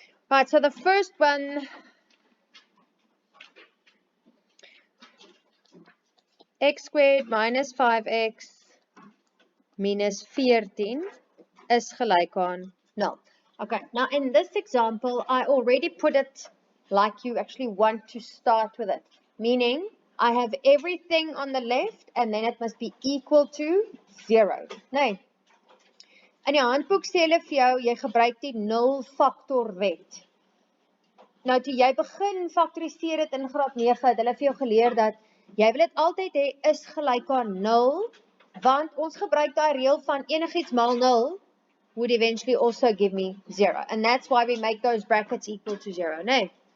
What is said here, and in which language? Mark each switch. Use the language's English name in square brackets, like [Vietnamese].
[English] Right, so the first one, x squared minus 5x minus 14 [Afrikaans] is gelyk aan [English] 0. Okay, now in this example, I already put it like you actually want to start with it. Meaning, I have everything on the left and then it must be equal to 0. [Afrikaans] Nee. In die handboek sê hulle vir jou, jy gebruik die 0 factor wet. Nou, toe jy begin factoriseer het in graad 9, het hulle vir jou geleer dat jy wil dit altyd hê is gelyk aan 0, want ons gebruik daai reël van enigiets maal 0 [English] would eventually also give me 0. And that's why we make those brackets equal to 0, nee.